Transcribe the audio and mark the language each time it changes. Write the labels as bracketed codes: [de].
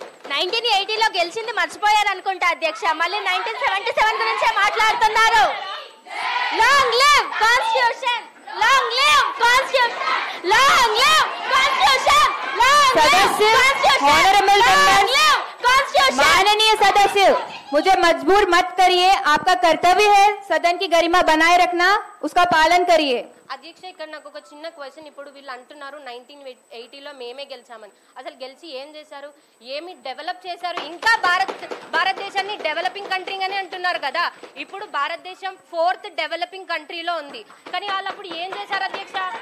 [te] 1980లో గెలిచింది మర్చిపోయారు అనుకుంటా అధ్యక్ష. మళ్ళీ 1977 గురించే మాట్లాడుతున్నారు. [en] Long live constitution, long live constitution, long live constitution, long live honourable members, constitution. [hi] माननीय सदस्य, मुझे मजबूर मत करिए. आपका कर्तव्य है सदन की गरिमा बनाए रखना, उसका पालन करिए. [te] అధ్యక్ష ఇక్కడ నాకు ఒక చిన్న క్వశ్చన్. ఇప్పుడు వీళ్ళు అంటున్నారు 1980లో మేమే గెలిచామని. అసలు గెలిచి ఏం చేశారు? ఏమి డెవలప్ చేశారు? ఇంకా భారతదేశాన్ని డెవలపింగ్ కంట్రీ అని అంటున్నారు కదా. ఇప్పుడు భారతదేశం 4th డెవలపింగ్ కంట్రీలో ఉంది, కానీ వాళ్ళు అప్పుడు ఏం చేశారు అధ్యక్ష?